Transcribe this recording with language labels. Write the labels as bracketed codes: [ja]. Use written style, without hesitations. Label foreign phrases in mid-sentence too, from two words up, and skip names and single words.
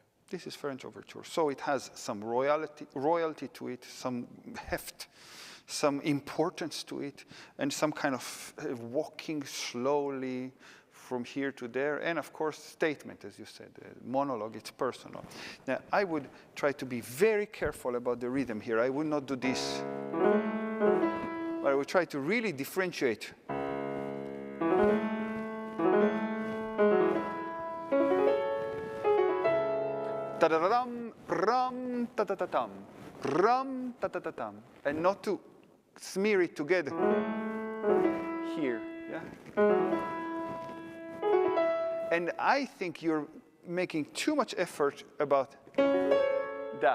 [en] This is French overture. So it has some royalty to it, some heft, some importance to it, and some kind of walking slowly from here to there, and of course statement, as you said, monologue, it's personal. Now, I would try to be very careful about the rhythm here. I would not do this. But I would try to really differentiate. Ta-da-da-dum, ram, ta-ta-ta-tam, ram, ta-ta-ta-tam, and not to smear it together here, yeah? And I think you're making too much effort about that.